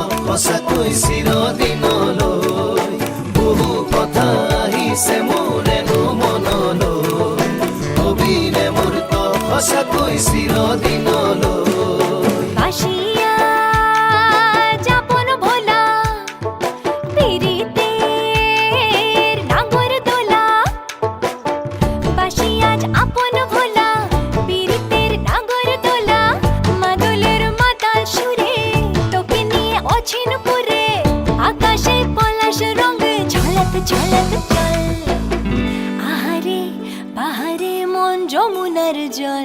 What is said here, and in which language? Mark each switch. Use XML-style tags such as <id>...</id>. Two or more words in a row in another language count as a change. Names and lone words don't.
<as>সঁচাকৈ চিৰদিনলৈ বহু কথা আহিছে মোৰেনো মনলৈ অবিনে মূৰ্ত সঁচাকৈ চিৰদিনলৈ</as> <bn>বাসিয়া যাপন ভোলা পিরিতের নাগর দোলা বাসিয়াজ আপন ভোলা পিরিতের নাগর দোলা মাদলের মাতাল সুরে তোকে নিয়ে অছিন পুরে আকাশে পলাশ রঙ ঝলক ঝলক চল আহারে বাহারে মন যমুনার জল</bn>